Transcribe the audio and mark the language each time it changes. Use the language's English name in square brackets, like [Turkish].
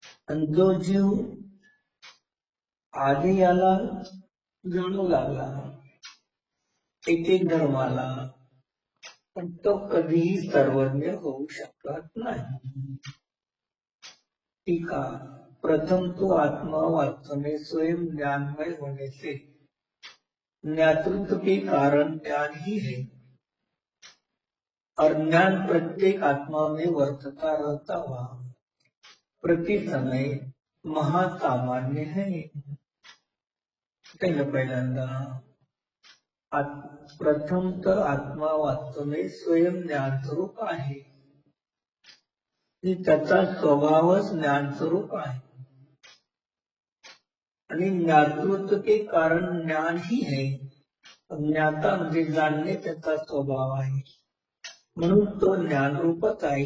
[Marathi] आणि जो जीव आधी याला जाणू लागला एक एक धर्माला, पण तो कधीही सर्वज्ञ होऊ शकत नाही. टीका. [Hindi] प्रथम तो आत्मा वास्तव स्वयं ज्ञानमय होने से ज्ञातृत्व के कारण ज्ञान ही है, और ज्ञान प्रत्येक आत्मा में वर्तता रहता हुआ प्रति समय महासामान्य है. [Marathi] पहिल्यांदा प्रथम तर आत्मा वास्तव स्वयं ज्ञान स्वरूप आहे, त्याचा स्वभावच ज्ञान स्वरूप आहे. आणि [Hindi] ज्ञातृत्व के कारण ज्ञान ही है, [Marathi] ज्ञाता म्हणजे जाणणे त्याचा स्वभाव आहे, म्हणून तो ज्ञानरूपच आहे.